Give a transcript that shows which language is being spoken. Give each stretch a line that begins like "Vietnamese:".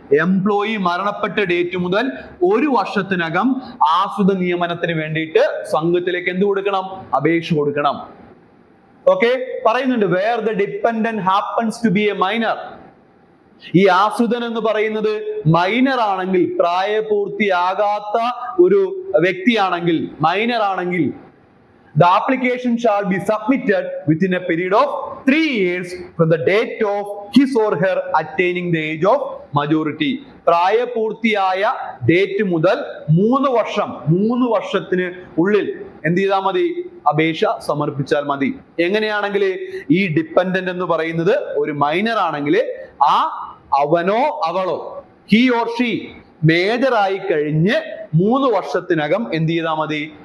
Malayalam: Employee മരണപ്പെട്ട date മുതൽ 1 വർഷത്തിനകം ആശ്രിത നിയമനത്തിന് വേണ്ടിയിട്ട് സംഘത്തിലേക്ക് എന്ത് കൊടുക്കണം? അപേക്ഷ കൊടുക്കണം.
English: okay,
Malayalam: പറയുന്നുണ്ട്,
English: where the dependent happens to be a minor.
Malayalam: ഈ ആശ്രിതൻ എന്ന് പറയുന്നത് മൈനർ ആണെങ്കിൽ,
English: പ്രായപൂർത്തിയാകാത്ത ഒരു വ്യക്തിയാണെങ്കിൽ, മൈനർ ആണെങ്കിൽ, the application shall be submitted within a period of 3 years from the date of his or her attaining the age of majority.
Malayalam: പ്രായപൂർത്തിയായ date മുതൽ 3 വർഷത്തിന് ഉള്ളിൽ എന്ത് ചെയ്താൽ മതി? അപേക്ഷ സമർപ്പിച്ചാൽ മതി. എങ്ങനെയാണെങ്കിൽ ഈ ഡിപ്പെൻഡന്റ് എന്ന് പറയുന്നത് ഒരു മൈനർ ആണെങ്കിൽ അവനോ അവളോ,
English: he or she
Malayalam: മേജറായി കഴിഞ്ഞ് 3 വർഷത്തിനകം എന്ത് ചെയ്താൽ മതി?